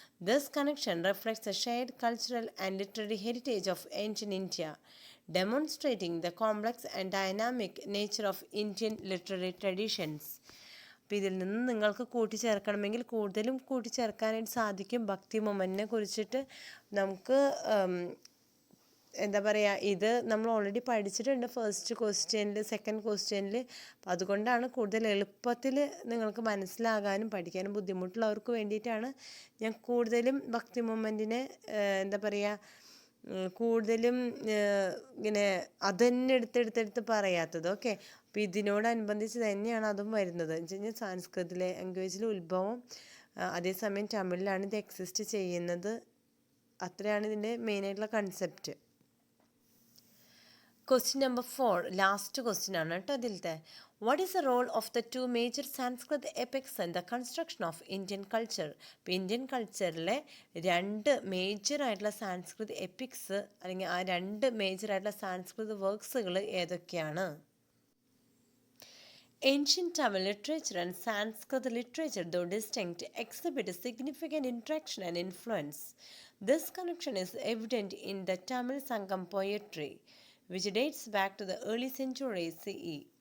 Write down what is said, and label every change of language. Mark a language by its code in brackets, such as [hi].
[en] This connection reflects the shared cultural and literary heritage of ancient India, demonstrating the complex and dynamic nature of Indian literary traditions. [ml] അപ്പോൾ ഇതിൽ നിന്ന് നിങ്ങൾക്ക് കൂട്ടിച്ചേർക്കണമെങ്കിൽ കൂടുതലും കൂട്ടിച്ചേർക്കാനായിട്ട് സാധിക്കും. ഭക്തി മൊമെൻറ്റിനെ കുറിച്ചിട്ട് നമുക്ക് എന്താ പറയുക, ഇത് നമ്മൾ ഓൾറെഡി പഠിച്ചിട്ടുണ്ട് ഫസ്റ്റ് ക്വസ്റ്റ്യനിൽ, സെക്കൻഡ് ക്വസ്റ്റ്യനിൽ. അപ്പം അതുകൊണ്ടാണ് കൂടുതൽ എളുപ്പത്തിൽ നിങ്ങൾക്ക് മനസ്സിലാകാനും പഠിക്കാനും ബുദ്ധിമുട്ടുള്ളവർക്ക് വേണ്ടിയിട്ടാണ് ഞാൻ കൂടുതലും ഭക്തി മൊമെൻറ്റിനെ എന്താ പറയുക കൂടുതലും ഇങ്ങനെ അതന്നെ എടുത്തെടുത്തെടുത്ത് പറയാത്തത്. ഓക്കെ, അപ്പോൾ ഇതിനോടനുബന്ധിച്ച് തന്നെയാണ് അതും വരുന്നത്. എന്ന് വെച്ച് കഴിഞ്ഞാൽ സാൻസ്കൃത് ലാംഗ്വേജിലെ ഉത്ഭവം, അതേസമയം തമിഴിലാണ് ഇത് എക്സിസ്റ്റ് ചെയ്യുന്നത്. അത്രയാണ് ഇതിൻ്റെ മെയിനായിട്ടുള്ള concept. [en] Question number 4, [ml] last question ആണ് കേട്ടോ അതിലത്തെ. [en] What is the role of the two major Sanskrit epics and the construction of Indian culture? [ml] ഇപ്പോൾ ഇന്ത്യൻ കൾച്ചറിലെ രണ്ട് മേജറായിട്ടുള്ള സാൻസ്കൃത് എപ്പിക്സ് അല്ലെങ്കിൽ ആ രണ്ട് മേജറായിട്ടുള്ള സാൻസ്കൃത് വർക്ക്സുകൾ ഏതൊക്കെയാണ്? [en] Ancient Tamil literature and Sanskrit literature, though distinct, exhibit a significant interaction and influence. This connection is evident in the Tamil Sangam poetry, which dates back to the early centuries CE.